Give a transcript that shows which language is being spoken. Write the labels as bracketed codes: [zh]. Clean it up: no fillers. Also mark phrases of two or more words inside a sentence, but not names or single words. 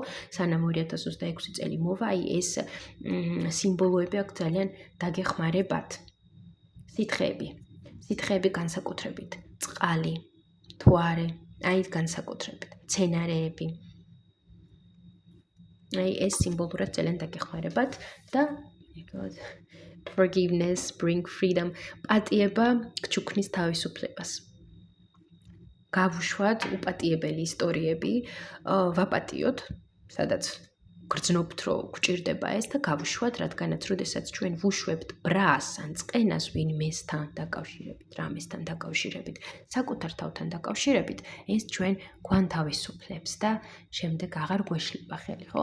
[ka] სანამ 2026 წელი მოვა, აი ეს სიმბოლოები აქ ძალიან დაგეხმარებათ. სითხეები განსაკუთრებით, წყალი, მთვარე, აი განსაკუთრებით, მცენარეები. აი ეს სიმბოლურად ძალიან დაგეხმარებათ და [en] forgiveness, bring freedom, [ka] პატიება გჩუქნის თავისუფლებას. გავუშვათ უპატიებელი ისტორიები, ვაპატიოთ, სადაც გრძნობთ, რომ გვჭირდება ეს და გავუშვათ, რადგანაც როდესაც ჩვენ ვუშვებთ ბრას ან წყენას ვინმესთან დაკავშირებით, რამესთან დაკავშირებით, საკუთარ თავთან დაკავშირებით, ეს ჩვენ გვანთავისუფლებს და შემდეგ აღარ გვეშლება ხელი, ხო?